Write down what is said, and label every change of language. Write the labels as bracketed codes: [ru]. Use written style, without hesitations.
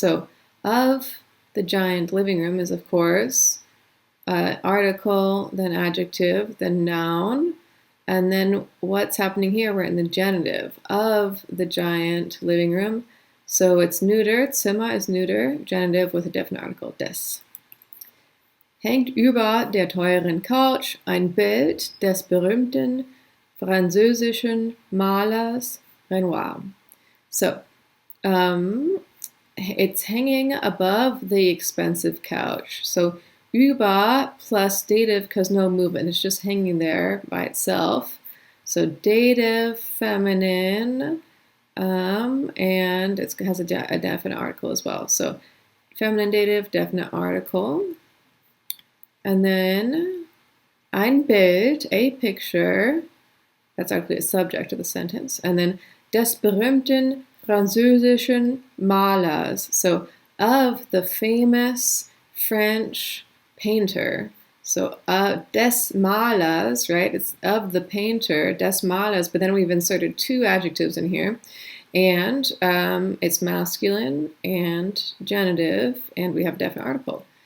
[en] So of the giant living room is, of course, article, then adjective, then noun. And then what's happening here? We're in the genitive of the giant living room. So it's neuter, Zimmer is neuter, genitive with a definite article, des. [de] Hängt über der teuren Couch ein Bild des berühmten französischen Malers Renoir. [en] So, it's hanging above the expensive couch. So, über plus dative because no movement. It's just hanging there by itself. So dative, feminine, and it has a definite article as well. So feminine dative, definite article. And then [de] ein Bild, [en] a picture. That's actually a subject of the sentence. And then [de] des berühmten französischen Malers. [en] So of the famous French painter. So [de] des Malers, [en] right? It's of the painter, des Malers, but then we've inserted two adjectives in here. And it's masculine and genitive, and we have definite article.